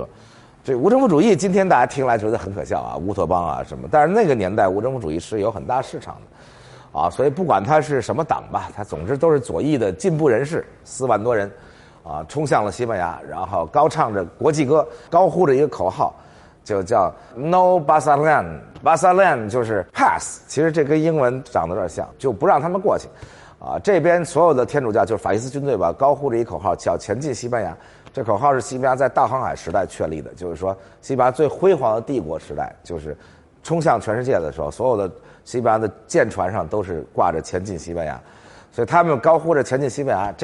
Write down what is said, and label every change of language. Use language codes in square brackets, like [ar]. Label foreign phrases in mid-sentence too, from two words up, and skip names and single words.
[zh] 這無政府主義今天大家聽來覺得很可笑烏托邦什麼，但是那個年代無政府主義是有很大市場的所以不管他是什麼黨吧，他總之都是左翼的進步人士，4萬多人衝向了西班牙，然後高唱着國際歌，高呼着一個口號，就叫 No Barcelona， Barcelona 就是 pass， 其實這跟英文長得有點像，就不讓他們過去這邊所有的天主教就是法西斯軍隊吧，高呼着一口號叫前進西班牙。這口號是西班牙在大航海時代確立的，就是說西班牙最輝煌的帝國時代，就是衝向全世界的時候，所有的西班牙的艦船上都是掛着前進西班牙，所以他們高呼着前進西班牙。